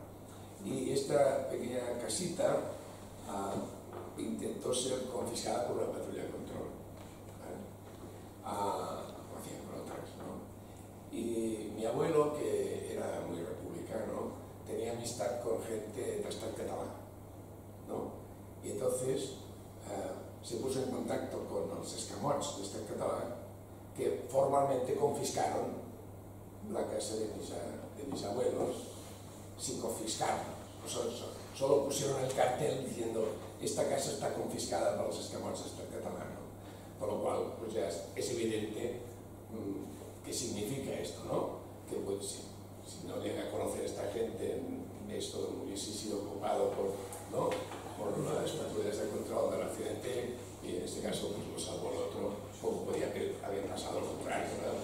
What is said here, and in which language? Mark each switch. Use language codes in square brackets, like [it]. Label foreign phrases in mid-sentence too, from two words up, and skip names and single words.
[es] Y esta pequeña casita intentó ser confiscada por la patrulla de control. Lo hacían con otras, ¿no? Y mi abuelo, que era muy republicano, tenía amistad con gente de Estat català, ¿no? Y entonces se puso en contacto con los escamots de Estat català, que formalmente confiscaron la casa de mis abuelos sin confiscarla. Solo pusieron el cartel diciendo esta casa está confiscada por los escamots de Estat català, ¿no? Por lo cual, pues ya es evidente qué significa esto, ¿no? Que pues, si no llega a conocer esta gente, esto hubiese sido ocupado por las patrullas de control del accidente, y en este caso pues lo salvó el otro, poco podía haber pasado lo contrario, ¿no?